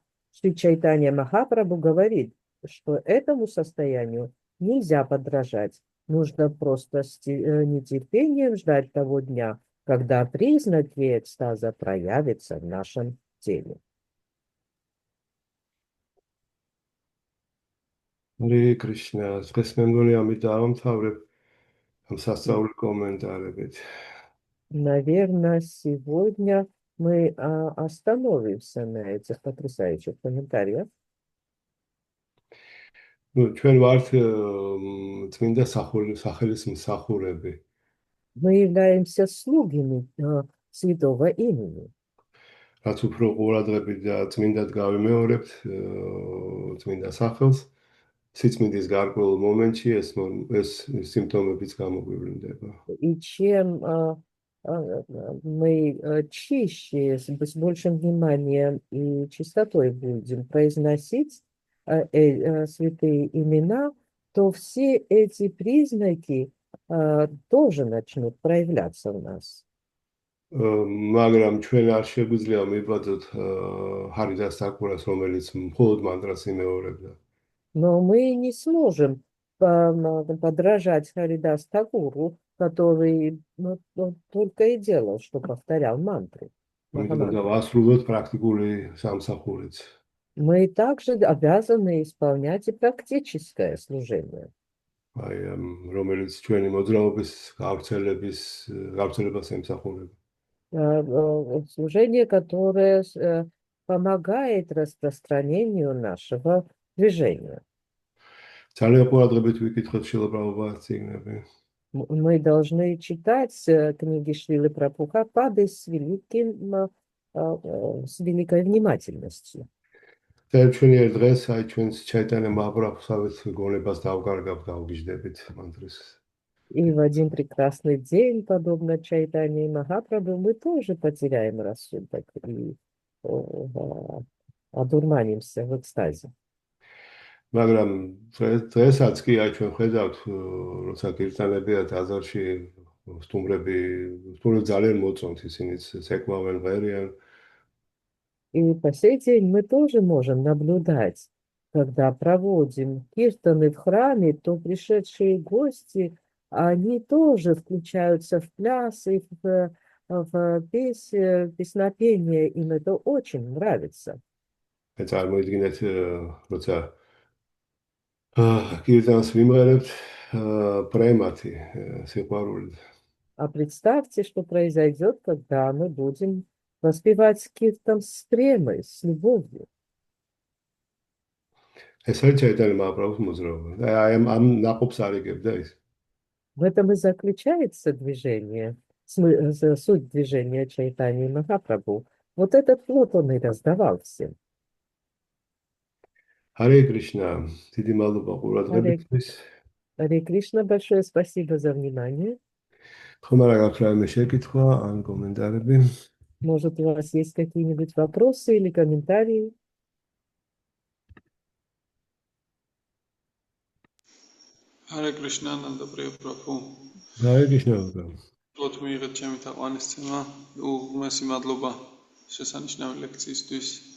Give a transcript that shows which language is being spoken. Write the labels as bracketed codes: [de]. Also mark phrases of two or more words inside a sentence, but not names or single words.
[ru] Шри Чайтанья Махапрабху говорит, что этому состоянию нельзя подражать. Нужно просто с нетерпением ждать того дня, когда признаки экстаза проявятся в нашем теле. Харе Кришна, [ka] დღეს მე მგონი ამით დავამთავრებ ამ სასწაული კომენტარებით. [ru] Наверное, сегодня мы остановимся на этих потрясающих комментариях. [ka] ჩვენ ვართ წმინდა სახელის მსახურები. [ru] Мы являемся слугами святого имени. [ka] რაც უფრო ყურადღებით და წმინდად გავიმეორებთ წმინდა სახელს, სიწმინდის გარკვეულ მომენტში ეს სიმპტომებიც გამოგვივლინდება. [ru] И чем мы чище, с большим вниманием и чистотой будем произносить святые имена, то все эти признаки тоже начнут проявляться в нас. [ka] მაგრამ ჩვენ არ შეგვიძლია მივბაძოთ ჰარიდას თაკურას, რომელიც მხოლოდ მანტრას იმეორებდა. [ru] Но мы не сможем подражать Харидас Такуру, который только и делал, что повторял мантры. [ka] დავასრულოთ პრაქტიკული სამსახურიც. [ru] Мы также обязаны исполнять и практическое служение. [ka] რომელიც ჩვენი მოძრაობის გავრცელებას ემსახურება. [ru] Служение, которое помогает распространению нашего движения. [ka] ძალიან ყურადღებით ვიკითხოთ შილაპრაბჰუპადის წიგნები. [ru] Мы должны читать книги Шрилы Прабхупады с великой внимательностью. [ka] ჩვენი ერთ დღეს აი ჩვენს ჩაიტანე მაჰაპრაბჰუსავით გონებას დავკარგავთ, გავგიჟდებით მანტრის. [ru] И в один прекрасный день, подобно Чайтанье Махапрабху, мы тоже потеряем рассудок и одурманимся в экстазе. [ka] მაგრამ დღესაც კი აი ჩვენ ხედავთ, როცა კირტანებია ტაძარში სტუმრები ძალიან მოწონთ, ისინიც ცეკვავენ, ღერიან. [ru] И по сей день мы тоже можем наблюдать, когда проводим киртаны в храме, то пришедшие гости, они тоже включаются в пляс и в песнопение, им это очень нравится. [ka] წარმოიდგინეთ, როცა კირტანს ვიმღერებთ პრემათი, სიყვარულით. [ru] А представьте, что произойдет, когда мы будем воспевать киртан с премой, с любовью. [ka] ეს არის ჩაიტანე მაჰაპრაბჰუს მოძრაობა. აი ამ ნაყოფს არიგებდა ის. [ru] В этом и заключается движение, суть движения Чайтаньи Махапрабху. Вот этот плод он и раздавал всем. Харе Кришна, [ka] დიდი მადლობა ყურადღებისთვის. [ru] Харе Кришна, большое спасибо за внимание. [ka] ხომ არა გაქვს რაიმე შეკითხვა ან კომენტარები? [ru] Может, у вас есть какие-нибудь вопросы или комментарии? Харе Кришна, Нанда Прия Прабху. Харе Кришна. [ka] Плот მიიღეთ ჩემი თაყვანისცემა. უღმესი მადლობა შესანიშნავი ლექციისთვის.